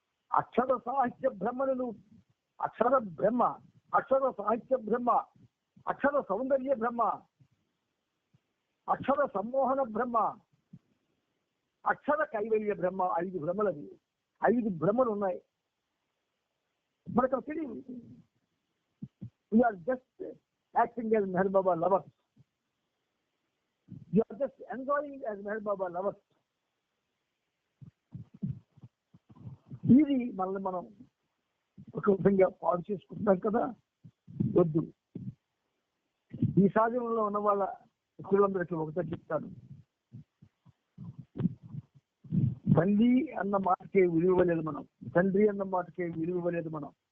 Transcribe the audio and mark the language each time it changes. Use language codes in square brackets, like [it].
[te] అక్షర సాహిత్య బ్రహ్మను, అక్షర బ్రహ్మ, అక్షర సాహిత్య బ్రహ్మ, అక్షర సౌందర్య బ్రహ్మ, అక్షర సమ్మోహన బ్రహ్మ, అక్షర కైవల్య బ్రహ్మ. 5 బ్రహ్మలవి. 5 బ్రహ్మలు ఉన్నాయి మనకు తెలియదు. [en] We are just acting as Meher Baba lovers. You are just enjoying as Meher Baba lovers. [te] ఇది మనల్ని మనం ఒక విధంగా పాడు చేసుకుంటున్నాం కదా. వద్దు. ఈ సాధనలో ఉన్న వాళ్ళ మిత్రులందరికీ ఒకటే చెప్తాను, తల్లి అన్న మాటకే విలువలేదు మనం, తండ్రి అన్న మాటకే విలువలేదు మనం.